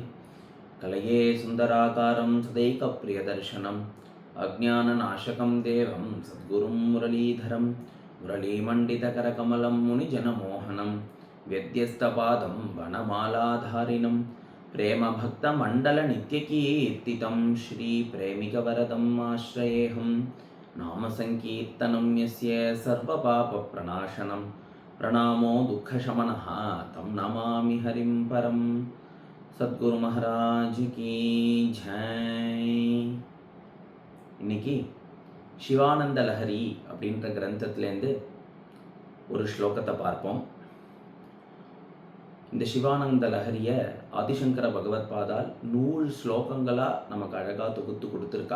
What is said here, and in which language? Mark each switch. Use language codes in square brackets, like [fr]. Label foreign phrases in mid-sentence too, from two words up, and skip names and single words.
[sa] कलये सुंदराकारं सदैकप्रियदर्शनम् अज्ञाननाशकं देवं सद्गुरुं मुरलीधरं मुरलीमण्डितकरकमलं मुनिजनमोहनं व्यध्यस्तपादं वनमालाधारिणं प्रेमभक्तमण्डलनित्यकीर्तितं श्रीप्रेमिकवरदम् आश्रयेऽहं। नामसङ्कीर्तनं यस्य सर्वपापप्रणाशनं प्रणामो दुःखशमनः तं नमामि हरिं परं। [hi] सद्गुरु महाराज की जय. [ta] இன்னைக்கு சிவானந்த லஹரி அப்படின்ற கிரந்தத்திலேருந்து ஒரு ஸ்லோகத்தை பார்ப்போம். இந்த சிவானந்த லஹரியை ஆதிசங்கர பகவத் பாதால் 100 ஸ்லோகங்களாக நமக்கு அழகாக தொகுத்து கொடுத்துருக்கா.